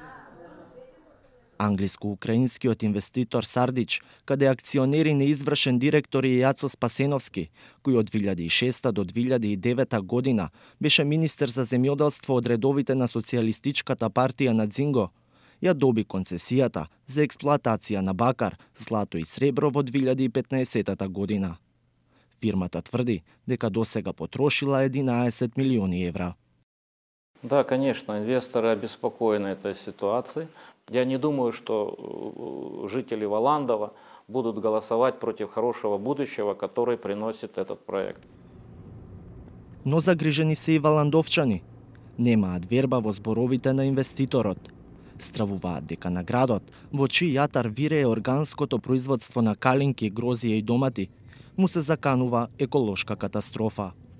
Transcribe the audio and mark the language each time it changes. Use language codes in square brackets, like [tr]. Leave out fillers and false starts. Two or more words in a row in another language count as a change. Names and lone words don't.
[mk] Англиско-украинскиот инвеститор Сардич, каде акционери неизвршен директор е Јацо Спасеновски, кој од 2006 до 2009 година беше министер за земјоделство од редовите на Социјалистичката партија на Дзинго, ја доби концесијата за експлоатација на бакар, злато и сребро во 2015 година. Фирмата тврди дека досега потрошила 11 милиони евра. [ru] Да, конечно, инвесторы обеспокоены этой ситуацией. Я не думаю, что жители Валандова будут голосовать против хорошего будущего, который приносит этот проект. [mk] Но загрижени се и валандовчани. Немаат верба во зборовите на инвеститорот. Стравуваат дека на градот, во чиј јатар вирее органското производство на калинки, грозија и домати, му се заканува еколошка катастрофа.